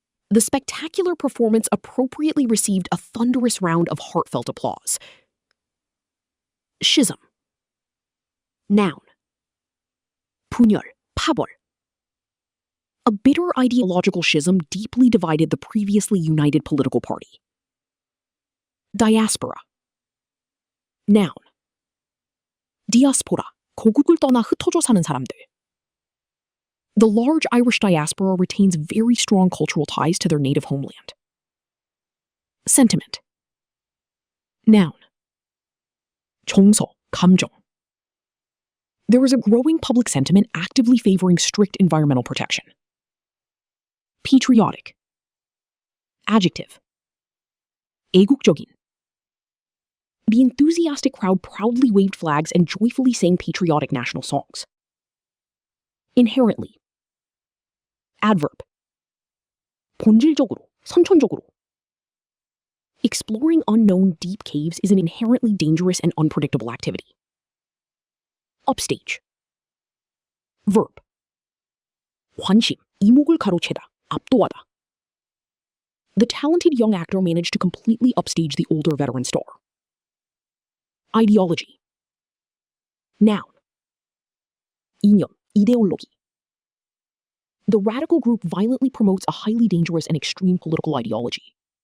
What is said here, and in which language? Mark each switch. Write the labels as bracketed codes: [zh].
[en] The spectacular performance appropriately received a thunderous round of heartfelt applause. Schism. Noun. [ko] 분열, 파벌. [en] A bitter ideological schism deeply divided the previously united political party. Diaspora. Noun. [ko] 디아스포라, 고국을 떠나 흩어져 사는 사람들. [en] The large Irish diaspora retains very strong cultural ties to their native homeland. Sentiment. Noun. [ko] 정서, 감정. [en] There is a growing public sentiment actively favoring strict environmental protection. Patriotic. Adjective. [ko] 애국적인. [en] The enthusiastic crowd proudly waved flags and joyfully sang patriotic national songs. Inherently. Adverb. [ko] 본질적으로, 선천적으로. [en] Exploring unknown deep caves is an inherently dangerous and unpredictable activity. upstage. verb. [ko] 관심, 이목을 가로채다, 압도하다. [en] The talented young actor managed to completely upstage the older veteran star. ideology. noun. [ko] 이념, [en] ideology. The radical group violently promotes a highly dangerous and extreme political ideology.